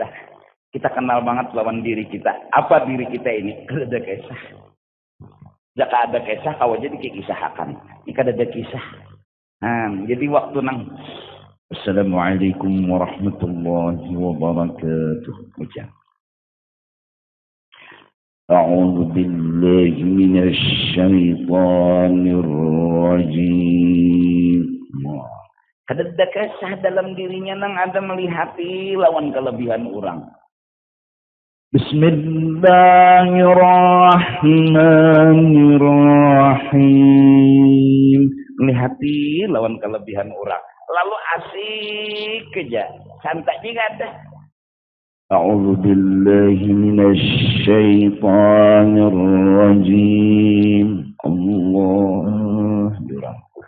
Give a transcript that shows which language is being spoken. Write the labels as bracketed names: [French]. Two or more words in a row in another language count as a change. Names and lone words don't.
[Banjar] Kita kenal banget lawan diri kita. Apa diri kita ini? Kada ada kisah. Jika ada kisah, kau jadi kisahkan. Ini kada ada kisah. Nah, jadi waktu nang. [Arabic] السلام عليكم ورحمة الله وبركاته. [Banjar] Ucap. [Arabic] أعوذ بالله من الشيطان الرجيم. [Banjar] Kada ada kisah dalam dirinya nang ada melihati lawan kelebihan orang. [Arabic] بسم الله الرحمن الرحيم. [Banjar] Melihati lawan kelebihan orang. Lalu asik aja. Santai juga ada. [Arabic] أعوذ بالله من الشيطان الرجيم. [Banjar] Allah dirangkul.